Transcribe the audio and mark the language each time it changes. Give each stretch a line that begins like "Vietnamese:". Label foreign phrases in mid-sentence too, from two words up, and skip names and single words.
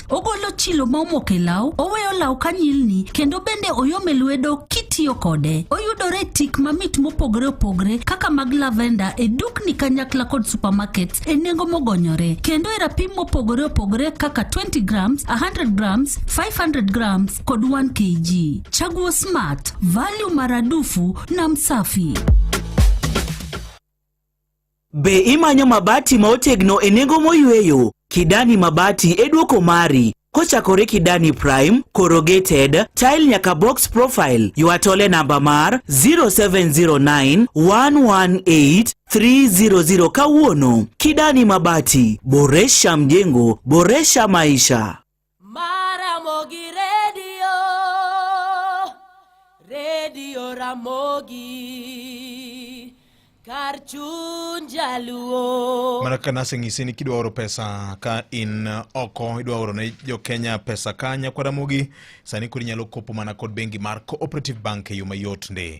Luo (Kenya and Tanzania): Ogolo chilo ma omok e law, oweyo law kanyilni kendo bende oyome lwedo kitiyo kode. Oyudore tik mamit mopogore kaka mag lavender e dukni kanyakla kod supermarkets e nengo mogonyore. Kendo e rapim mopogore kaka 20 grams, 100 grams, 500 grams kod 1 kg.
Swahili: Chaguo smart, value maradufu na Msafi.
Luo (Kenya and Tanzania): Be imanyo mabati ma otegno e nengo moyweyo? Kidani mabati e duoko mari. Kochakore Kidani Prime, corrugated, tile nyaka box profile. Yuatole namba mar 0709 118 300 kawuono.
Swahili: Kidani mabati, boresha mjengo, boresha maisha.
Luo (Kenya and Tanzania): Ramogi Radio Ramogi Karchun Jaluo. Maraka naseng'isi ni kidwa oro pesa ka in oko idwa oro ne jo Kenya pesa kanya kwa Ramogi sani kuri nyalo kopo mana kod bengi mar Cooperative Bank yuma yot nde.